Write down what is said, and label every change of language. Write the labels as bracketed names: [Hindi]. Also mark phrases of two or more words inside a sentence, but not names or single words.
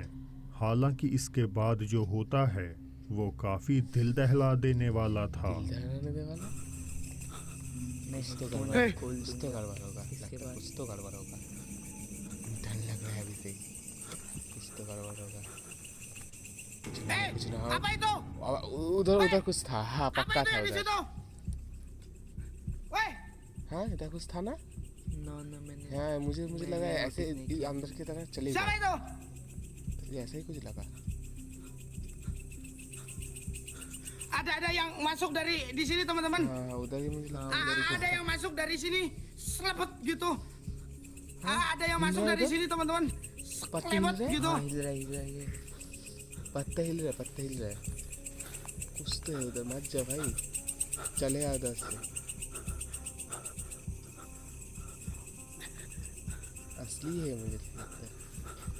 [Hindi] हालांकि इसके बाद जो होता है वो काफी दिल दहला देने वाला था। कुछ तो गड़बड़ होगा लगता है कुछ तो गड़बड़ होगा डर लग रहा है अभी से कुछ तो गड़बड़ होगा कुछ ना [Indonesian] Apa itu? [Hindi] उधर कुछ था हाँ पक्का [Indonesian] Apa [Hindi] था [Indonesian] itu di [Hindi] उधर [Indonesian] situ? Weh, [Hindi] हाँ इधर कुछ था ना ना मैंने हाँ मुझे लगा ऐसे अंदर की तरफ चले [Indonesian] siapa [Hindi] गए [Indonesian] itu? [Hindi] ऐसे ही कुछ लगा [Indonesian] Ada yang masuk dari di sini teman-teman. [Hindi] हाँ उधर ही मुझे लगा [Indonesian] Ada yang masuk dari sini, selebet gitu. Ada yang masuk dari sini teman-teman, [Hindi] पत्ते [Indonesian] selebet [Hindi] हिल [Indonesian] gitu. [Hindi] हाँ हिल रहा है पत्ता हिल रहा है कुछ तो है उधर मत जा भाई चले आ उधर से असली है मुझे लगता है